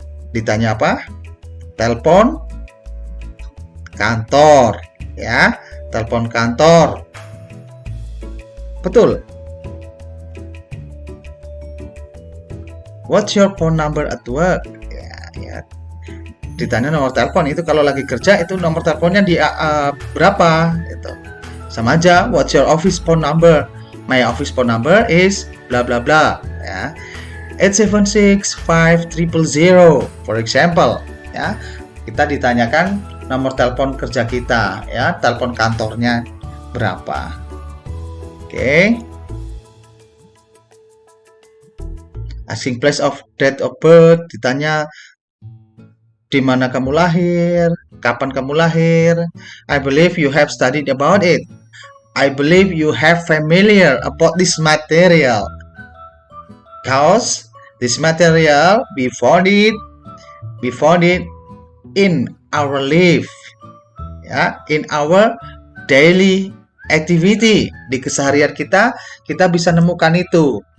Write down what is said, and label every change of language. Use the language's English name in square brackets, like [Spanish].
[Indonesian] Ditanya apa? Telepon kantor, ya. Telepon kantor. Betul. [English] What's your phone number at work? [Indonesian] Ya. Ditanya nomor telepon, itu kalau lagi kerja itu nomor teleponnya di berapa? Itu sama aja. [English] What's your office phone number? My office phone number is bla bla bla, ya. 876-5000, for example, ya. [Indonesian] Kita ditanyakan nomor telepon kerja kita, ya, telepon kantornya berapa. Oke. [English] Asking place of date of birth, [Indonesian] ditanya di mana kamu lahir, kapan kamu lahir. [English] I believe you have studied about it. I believe you have familiar about this material. Because this material we found it in our life, ya, in our daily activity. [Indonesian] Di keseharian kita bisa nemukan itu, ya. Oke.